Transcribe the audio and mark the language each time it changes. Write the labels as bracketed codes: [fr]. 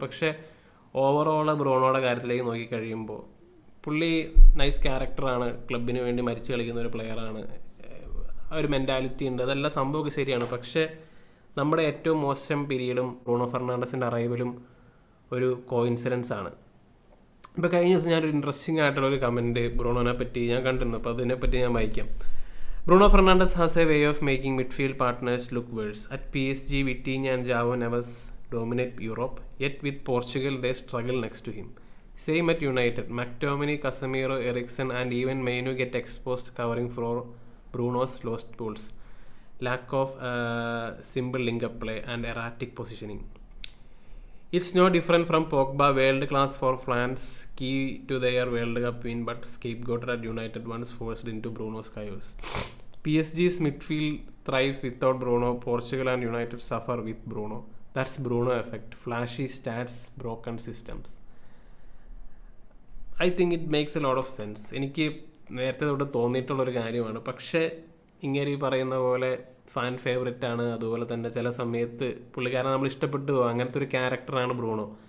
[ml] പക്ഷേ ഓവറോൾ ബ്രൂണോയുടെ കാര്യത്തിലേക്ക് നോക്കിക്കഴിയുമ്പോൾ പുള്ളി നൈസ് ക്യാരക്ടറാണ്, ക്ലബിന് വേണ്ടി മരിച്ചു കളിക്കുന്ന ഒരു പ്ലെയറാണ്, ഒരു മെൻറ്റാലിറ്റി ഉണ്ട്, അതെല്ലാം സംഭവമൊക്കെ ശരിയാണ്. പക്ഷേ നമ്മുടെ ഏറ്റവും മോശം പീരീഡും ബ്രൂണോ ഫെർണാണ്ടസിൻ്റെ അറൈവലും ഒരു കോയിൻസിഡൻസ് ആണ്. ഇപ്പോൾ കഴിഞ്ഞ ദിവസം ഞാനൊരു ഇൻട്രസ്റ്റിംഗ് ആയിട്ടുള്ളൊരു കമൻറ്റ് ബ്രൂണോനെ പറ്റി ഞാൻ കണ്ടിരുന്നു. അപ്പോൾ അതിനെപ്പറ്റി ഞാൻ വായിക്കാം. [en] Bruno Fernandes has a way of making midfield partners look worse. At PSG, Vitinha and João Neves dominate Europe, yet with Portugal they struggle next to him. Same at United. McTominay, Casemiro, Eriksen and even Mainu get exposed covering for Bruno's lost balls. Lack of simple link-up play and erratic positioning. It's no different from Pogba, world class for France, key to their World Cup win but scapegoated at United once forced into Bruno's chaos. PSG's midfield thrives without Bruno. Portugal and United suffer with Bruno. That's Bruno effect. Flashy stats, broken systems. I think it makes a lot of sense. [ml] എനിക്ക് നേരത്തെ തൊട്ട് തോന്നിയിട്ടുള്ളൊരു കാര്യമാണ്. പക്ഷേ ഇങ്ങനെ പറയുന്ന പോലെ fan favourite ആണ്. അതുപോലെ തന്നെ ചില സമയത്ത് പുള്ളിക്കാരനെ നമ്മൾ ഇഷ്ടപ്പെട്ടു പോകും. അങ്ങനത്തെ ഒരു ക്യാരക്ടറാണ് ബ്രൂണോ.